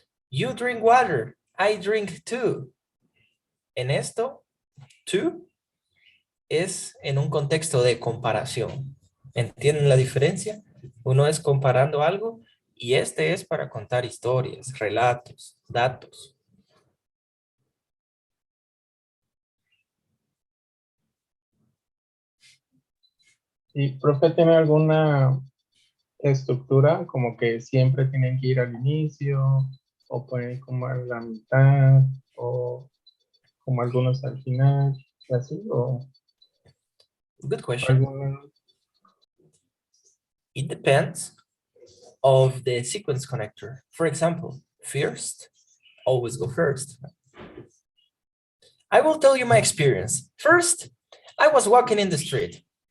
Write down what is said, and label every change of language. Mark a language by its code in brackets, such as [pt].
[en] You drink water, I drink too. [es] En esto, too es en un contexto de comparación. ¿Entienden la diferencia? Uno es comparando algo Y este es para contar historias, relatos, datos. ¿Y profe tiene alguna estructura como que siempre tienen que ir al inicio o pueden como a la mitad o como algunos al final y así o [en] Good question. [es] alguna? [en] It depends of the sequence connector. For example, first, always go first. I will tell you my experience. First, I was walking in the street.